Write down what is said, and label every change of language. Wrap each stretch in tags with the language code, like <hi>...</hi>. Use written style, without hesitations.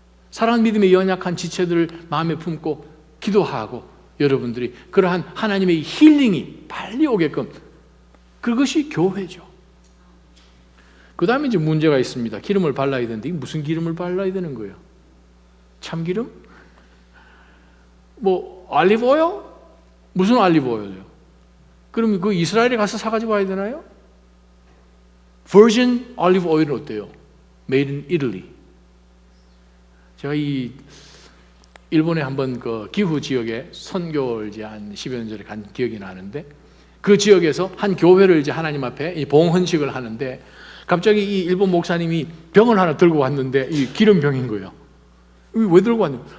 <ko>사랑 믿음의 연약한 지체들을 마음에 품고 기도하고 여러분들이 그러한 하나님의 힐링이 빨리 오게끔, 그것이 교회죠. 그 다음에 이제 문제가 있습니다. 기름을 발라야 되는데 무슨 기름을 발라야 되는 거예요? 참기름? 알리브 오일? 무슨 알리브 오일이요? 그럼 그 이스라엘에 가서 사가지고 와야 되나요?</ko> <en>Virgin olive oil</en> <ko>은 어때요?</ko> <en>Made in Italy.</en> <ko>제가 이 일본에 한번 그 기후 지역에 선교를 이제 한 10여 년 전에 간 기억이 나는데, 그 지역에서 한 교회를 이제 하나님 앞에 이 봉헌식을 하는데 갑자기 이 일본 목사님이 병을 하나 들고 왔는데 이 기름병인 거예요. 왜 들고 왔냐?</ko>